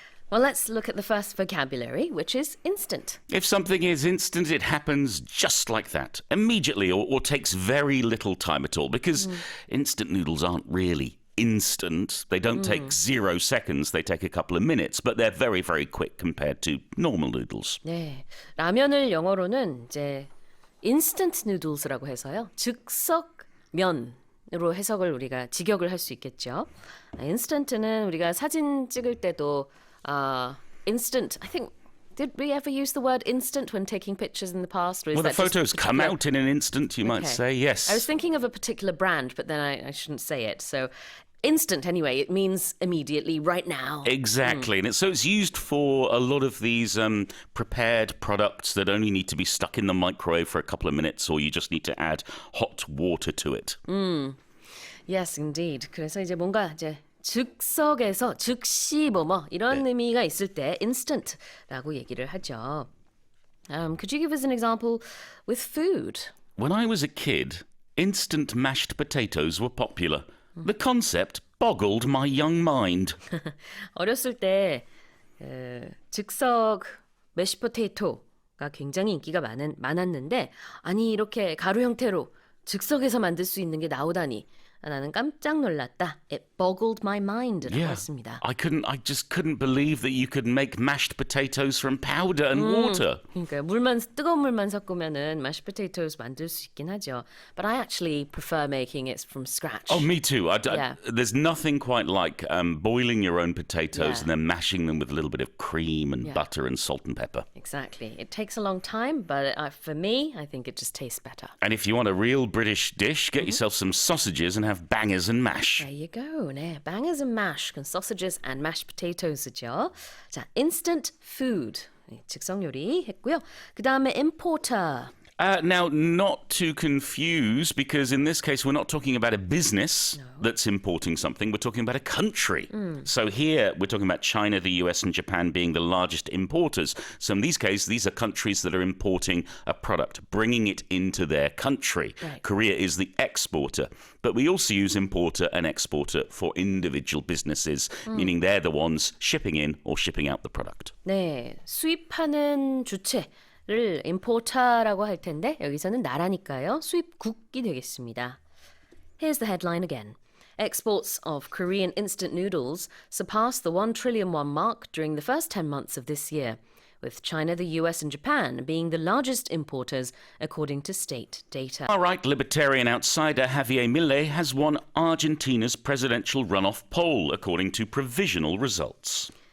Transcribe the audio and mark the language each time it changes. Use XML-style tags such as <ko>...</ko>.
<en>Well, let's look at the first vocabulary, which is instant. If something is instant, it happens just like that, immediately, or takes very little time at all, because instant noodles aren't really instant. They don't take 0 seconds, they take a couple of minutes, but they're very, very quick compared to normal noodles.</en> <ko>네, 라면을 영어로는 이제 instant noodles라고 해서요. 즉석 면으로 해석을 우리가 직역을 할 수 있겠죠. instant는 우리가 사진 찍을 때도</ko> <en>instant, I think, did we ever use the word instant when taking pictures in the past? Or is Well, the that just photos come particular- out in an instant, you might Okay. say, yes. I was thinking of a particular brand, but then I shouldn't say it. So instant, anyway, it means immediately, right now. Exactly, and it's used for a lot of these prepared products that only need to be stuck in the microwave for a couple of minutes, or you just need to add hot water to it. Yes, indeed.</en> <ko>그래서 이제 뭔가 이제 즉석에서 즉시 뭐뭐 이런 의미가 있을 때 instant라고 얘기를 하죠.</ko> <en>Could you give us an example with food? When I was a kid, instant mashed potatoes were popular. The concept boggled my young mind.</en> <ko>어렸을 때 즉석 메시포테이토가 굉장히 인기가 많았는데 아니 이렇게 가루 형태로 즉석에서 만들 수 있는 게 나오다니 나는 깜짝 놀랐다.</ko> <en>It boggled my mind라고</en> <ko>했습니다.</ko> <en>I just couldn't believe that you could make mashed potatoes from powder and water.</en> <ko>그러니까 뜨거운 물만 섞으면은 mashed potatoes 만들 수 있긴 하죠.</ko> <en>But I actually prefer making it from scratch. Oh, me too. Yeah. There's nothing quite like boiling your own potatoes and then mashing them with a little bit of cream and butter and salt and pepper. Exactly. It takes a long time, but for me, I think it just tastes better. And if you want a real British dish, get yourself some sausages and have bangers and mash. There you go. 네, bangers and mash, sausages and mashed potatoes죠.</en> <ko>자, instant food, 즉석 요리 했고요. 그 다음에 importer.</ko> <en>Now, not to confuse, because in this case, we're not talking about a business that's importing something. We're talking about a country. So here, we're talking about China, the US, and Japan being the largest importers. So in these cases, these are countries that are importing a product, bringing it into their country. Right. Korea is the exporter. But we also use importer and exporter for individual businesses, meaning they're the ones shipping in or shipping out the product.</en> <ko>네, 수입하는 주체를 importer라고 할 텐데 여기서는 나라니까요. 수입국이 되겠습니다.</ko> <en>Here's the headline again. Exports of Korean instant noodles surpassed the 1 trillion won mark during the first 10 months of this year, with China, the US, and Japan being the largest importers, according to state data. Far-right libertarian outsider Javier Milei has won Argentina's presidential runoff poll, according to provisional results.</en>